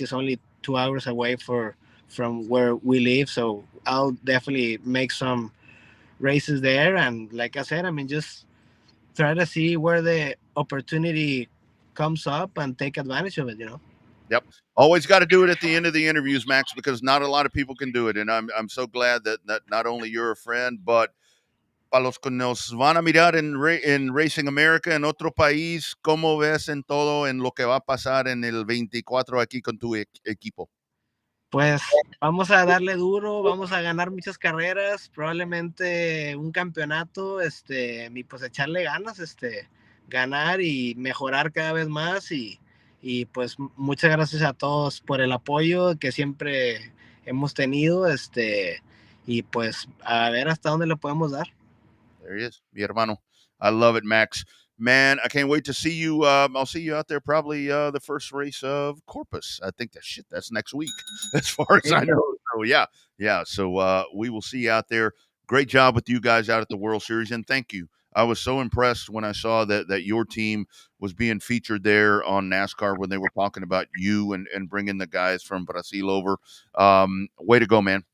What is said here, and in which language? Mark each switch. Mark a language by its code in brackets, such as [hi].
[en] Is only 2 hours away from where we live, so I'll definitely make some races there. And like I said, I mean, just try to see where the opportunity comes up and take advantage of it. Yep. Always got to do it at the end of the interviews, Max, because not a lot of people can do it. And I'm so glad that not only you're a friend, but [es] para los que nos van a mirar en Racing America, en otro país, ¿cómo ves en todo en lo que va a pasar en el 24 aquí con tu equipo? Pues vamos a darle duro, vamos a ganar muchas carreras, probablemente un campeonato, y pues echarle ganas, ganar y mejorar cada vez más y pues muchas gracias a todos por el apoyo que siempre hemos tenido, y pues a ver hasta dónde le podemos dar. [en] There he is, [es] mi hermano. [en] I love it, Max. Man, I can't wait to see you. I'll see you out there probably the first race of Corpus. I think that's next week, as far as I know. So yeah. So we will see you out there. Great job with you guys out at the World Series, and thank you. I was so impressed when I saw that your team was being featured there on NASCAR when they were talking about you and bringing the guys from Brazil over. Way to go, man.